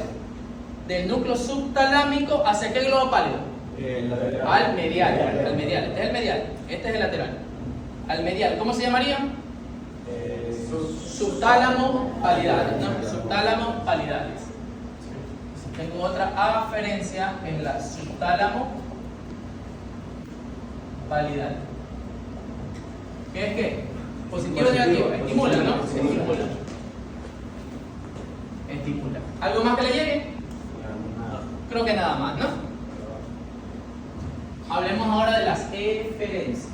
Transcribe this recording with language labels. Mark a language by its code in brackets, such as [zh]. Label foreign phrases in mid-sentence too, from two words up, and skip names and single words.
[es] Del núcleo subtalámico, ¿hacia qué globo pálido? Al medial, al medial. Este es el medial, este es el lateral. Al medial, ¿cómo se llamaría? Subtálamo palidales, ¿no? Subtálamo palidales. Tengo otra aferencia en la subtálamo palidal. ¿Qué es qué? ¿Positivo o negativo? Estimula, ¿no? Estimula. Estimula. ¿Algo más que le llegue? Creo que nada más, ¿no? Hablemos ahora de las eferencias.